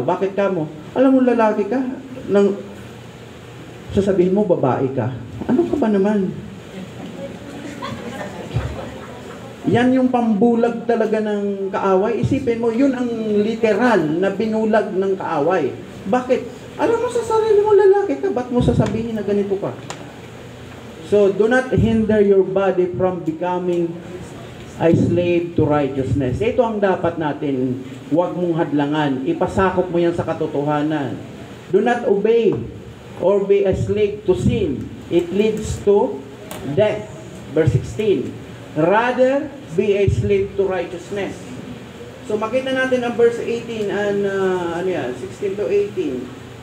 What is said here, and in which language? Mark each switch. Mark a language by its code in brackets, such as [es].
[tl] Bakit ka mo? Alam mo, lalaki ka, sasabihin mo, babae ka. Ano ka ba naman? Yan yung pambulag talaga ng kaaway. Isipin mo, yun ang literal na binulag ng kaaway. Bakit? Alam mo sa sarili mo, lalaki ka, ba't mo sasabihin na ganito ka? [en] So, do not hinder your body from becoming a slave to righteousness. [tl] Ito ang dapat natin, huwag mong hadlangan. Ipasakop mo yan sa katotohanan. [en] Do not obey or be a slave to sin. It leads to death. Verse 16. Rather, be a slave to righteousness. So, [tl] makita natin ang [en] verse 18 and 16 to 18.